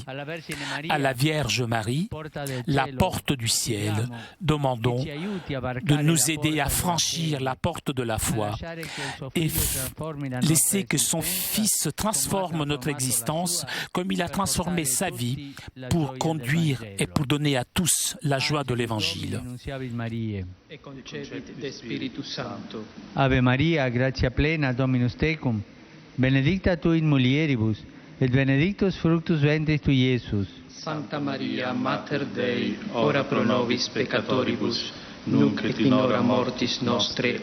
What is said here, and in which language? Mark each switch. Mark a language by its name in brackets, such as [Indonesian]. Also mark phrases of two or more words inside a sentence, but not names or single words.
[French] À la Vierge Marie, la porte du ciel, demandons de nous aider à franchir la porte de la foi et laisser que son Fils transforme notre existence comme il a transformé sa vie pour conduire et pour donner à tous la joie de l'Évangile. [Latin] Ave Maria, gratia plena, Dominus tecum, benedicta tu in mulieribus, et benedictus fructus ventris tui, Iesus. Santa Maria, Mater Dei, ora pro nobis peccatoribus, nunc et in hora mortis nostre.